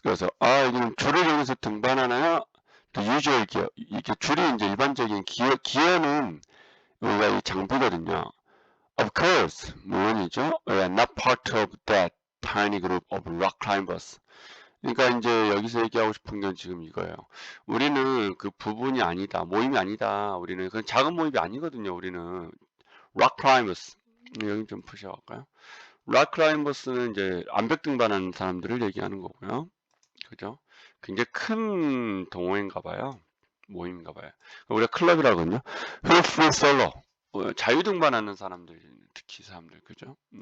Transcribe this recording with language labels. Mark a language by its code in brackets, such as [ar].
[ko] 그래서 여기는 줄을 이용해서 등반하나요? [en] The usual gear. [ko] 이게 줄이 이제 일반적인 기어는 우리가 이 장비거든요. [en] Of course, [ko] 물론이죠. [en] We are not part of that tiny group of rock climbers. [ko] 그러니까 이제 여기서 얘기하고 싶은 건 지금 이거예요. 우리는 그 부분이 아니다. 모임이 아니다. 우리는 그 작은 모임이 아니거든요. 우리는 rock climbers. 여기 좀 푸셔볼까요? rock climbers는 이제 암벽 등반하는 사람들을 얘기하는 거고요. 그죠? 굉장히 큰 동호회인가 봐요. 모임인가 봐요. 우리가 클럽이라거든요. [en] hill free solo. [ko] 자유 등반하는 사람들, 특히 사람들, 그죠?